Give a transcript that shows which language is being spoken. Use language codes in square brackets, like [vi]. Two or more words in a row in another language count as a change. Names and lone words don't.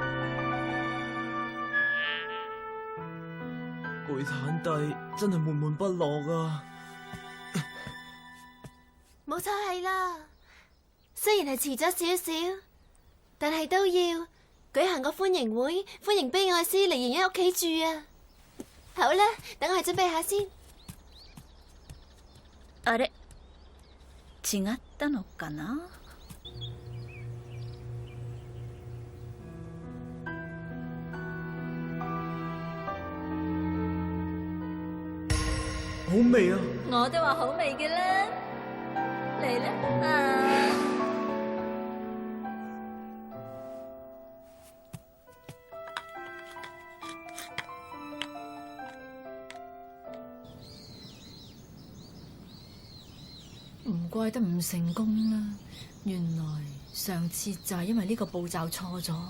[yue] 貝坦弟真係悶悶不樂啊！冇錯係啦，雖然係遲咗少少，但係都要舉行個歡迎會，歡迎悲哀師嚟瑩一屋企住啊！好啦，等我去準備下先。 [ja] あれ違ったのかな？ [yue] 好味啊！我都話好味嘅啦，嚟啦！唔怪得唔成功啦，原來上次就係因為呢個步驟錯咗。